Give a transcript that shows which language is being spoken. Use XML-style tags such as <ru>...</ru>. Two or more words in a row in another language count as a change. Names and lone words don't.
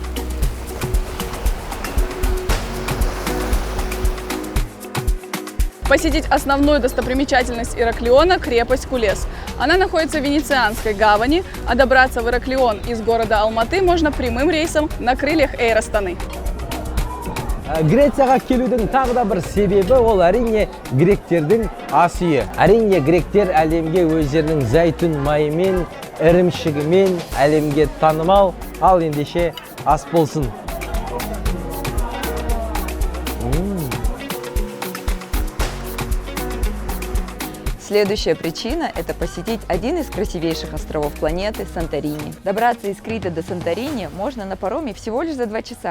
<ru>Посетить основную достопримечательность Ираклиона – крепость Кулес. Она находится в Венецианской гавани, а добраться в Ираклион из города Алматы можно прямым рейсом на крыльях Эйр Астаны.</ru> <kk>Грецияға келудің тағы да бір себебі ол әрине гректердің ас үйі. Әрине гректер әлемге өздерінің зәйтүн майымен, ірімшігімен әлемге танымал, ал ендеше ас болсын.</kk> <ru>Следующая причина – это посетить один из красивейших островов планеты – Санторини. Добраться из Крита до Санторини можно на пароме всего лишь за 2 часа.</ru>